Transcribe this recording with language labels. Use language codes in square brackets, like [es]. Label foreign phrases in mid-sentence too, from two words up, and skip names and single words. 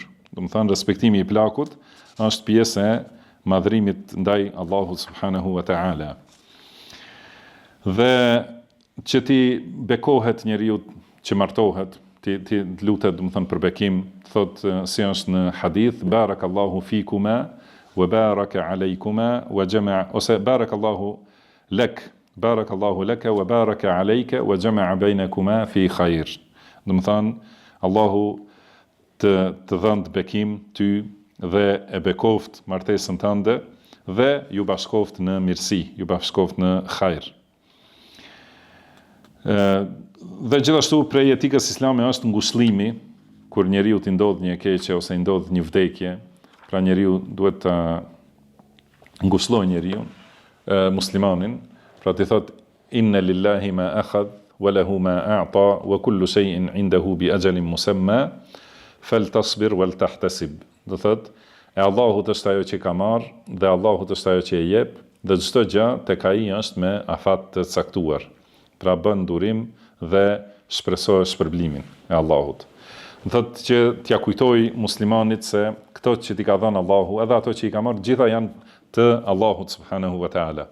[sq] Do të thënë, respektimi i plakut është pjesë e madhrimit ndaj Allahut [ar] سبحانه وتعالى. [sq] Dhe që ti bekohet njeriu që martohet, ti lutet, do të thënë, për bekim, thotë si është në hadith, [ar] بارك الله فيكما وبارك عليكما وجمع ose بارك الله لك وبارك عليك وجمع بينكما في خير. [sq] Do të thënë, Allahu të dhënë bekim ty dhe e bekoft martesën tënde dhe ju bashkoft në mirësi, ju bashkoft në khair. Dhe gjithashtu prej etikës islame është ngushëllimi, kur njeriu t'i ndodh një keqe ose i ndodh një vdekje, pra njeriu duhet të ngushëlloj njeriu, muslimanin, pra t'i thot, [ar] إنا لله ما أخذ وله ما أعطى وكل شيء عنده بأجل مسمى فلتصبر ولتحتسب. [sq] Do thot, e Allahut është ajo që ka marrë, dhe Allahut është ajo që e jep, dhe çdo gjë tek ai është me afat të caktuar. Pra bën durim dhe shpresoj shpërblimin e Allahut. Do thotë që t'ja kujtoj muslimanit se këto që t'i ka dhënë Allahu, edhe ato që i ka marrë, gjitha janë të Allahut [ar] سبحانه وتعالى.